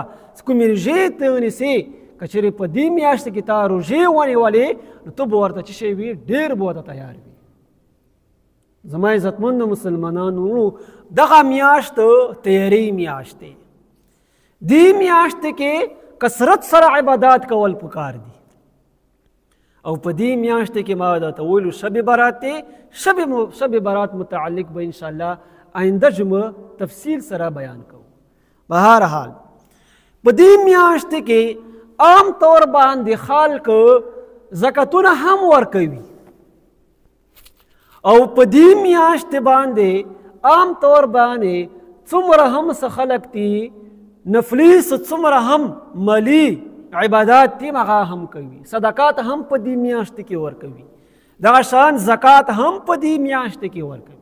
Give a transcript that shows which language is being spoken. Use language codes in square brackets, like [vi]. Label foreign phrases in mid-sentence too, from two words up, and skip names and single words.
[ps] کومې روژې ته ونیسې که چېرې په دې میاشت کې تا روژې ونیولې نو ته به ورته څه شی وي ډېر به ورته تیار وي. زما عزتمند مسلمانانو، دغه میاشت تیاری میاشت دی. دې میاشت کې کثرت سره عبادات کول پکار دي. او په دې میاشت کې ما درته ویلو شب برات دی. شب برات متعلق به انشاءالله آینده جمعه تفصیل سره بیان کوو. بهر حال په دې میاشت کې عام طور باندې خلک زکاتونه هم ورکوي، او په دې میاشت باندې عام طور باندې څومره هم څه خلک دي نفلي څومره هم مالی عبادات دي هغه هم کوي، صدقات هم په دې میاشت کې ورکوي، دغه شان زکات هم په دې میاشت کې ورکوي.